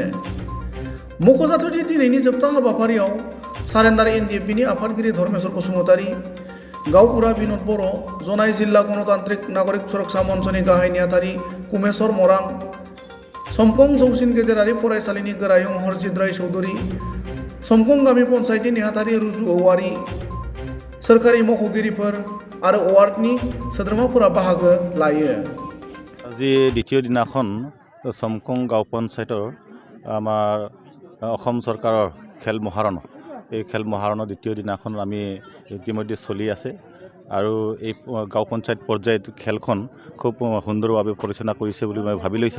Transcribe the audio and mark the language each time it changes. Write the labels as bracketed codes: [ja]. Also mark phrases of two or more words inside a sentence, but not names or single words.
[brx] मख'जाथावदि दिनैनि जोबथा हाबाफारियाव सारेन्डार एनडिएफबिनि आफादगिरि धर्मेश्वर बसुमतारी, गावबुरा बिनद बर', जनाय जिल्ला गणतान्त्रिक नागरिक सुरक्षा मन्चनि गाहाय नेहाथारि कुमेश्वर मरां, समकं जौसिन गेजेरारि फरायसालिनि गोरायुं हरजित राय चौधुरी, समकं गामि पन्चायतनि नेहाथारि रुजु औवारी, सोरखारि मावख'गिरिफोर आरो वार्डनि सोद्रोमाफोरा बाहागो लायो। [as] আজি দ্বিতীয় দিনাখন সমকং গাঁও পঞ্চায়তৰ আমাৰ অসম চৰকাৰৰ খেল মহাৰণ, এই খেল মহাৰণৰ দ্বিতীয় দিনাখন আমি ইতিমধ্যে চলি আছে আৰু এই গাঁও পঞ্চায়ত পৰ্যায়ত খেলখন খুব সুন্দৰভাৱে পৰিচালনা কৰিছে বুলি মই ভাবি লৈছোঁ।